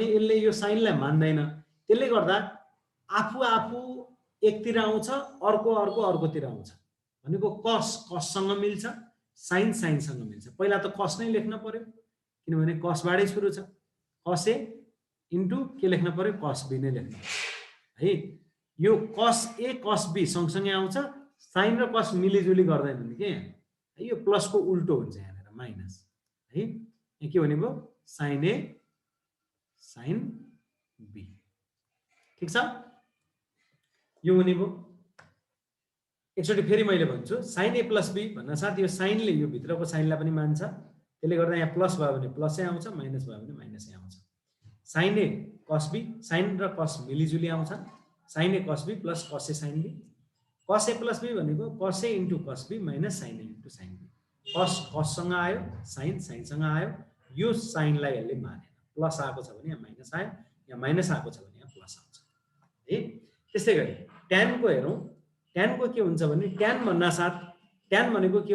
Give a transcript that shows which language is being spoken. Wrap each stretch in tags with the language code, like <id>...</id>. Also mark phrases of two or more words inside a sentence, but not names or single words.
<ne>यसले यो sin लाई मान्दैन त्यसले गर्दा आफू एकतिर आउँछ अर्कोतिर आउँछ भनेको cos सँग मिल्छ sin सँग मिल्छ पहिला त cos नै लेख्न पर्यो किनभने cos बाटै सुरु छ</ne> <en>cos a</en> <ne>इन्टु के लेख्न पर्यो</ne> <en>cos b</en> <ne>नै लेख्नु है यो</ne> <en>cos a cos b</en> <ne>सँगसँगै आउँछ sin र cos मिलिजुली गर्दैनन् के यो प्लस को उल्टो हुन्छ यहाँ माइनस है यहाँ के भने भयो</ne> <en>sin a sin b</en> <ne>ठीक छ यो हुने भयो एकचोटी फेरि मैले भन्छु</ne> <en>sin a plus b</en> <ne>भन्न साथ यो sin ले यो भित्रको sin लाई पनि मान्छ त्यसले गर्दा यहाँ प्लस भयो भने प्लसै आउँछ माइनस भयो भने माइनसै आउँछ</ne> <en>sin a cos b</en> <ne>sin र cos मिलिजुली आउँछ</ne> <en>sin a cos b plus cos a sin b cos a plus b</en> <ne>भनेको</ne> <en>cos a into cos b minus sin a into sin b</en> <ne>cos सँग आयो sin सँग आयो यो sin लाई यसले मानेन प्लस आएको छ भने यहाँ माइनस आयो यहाँ माइनस आएको छ भने यहाँ प्लस आउँछ है त्यस्तै गरी tan को हेरौं tan को के हुन्छ भने tan भन्ना साथ ट्यान भनेको के हो?</ne>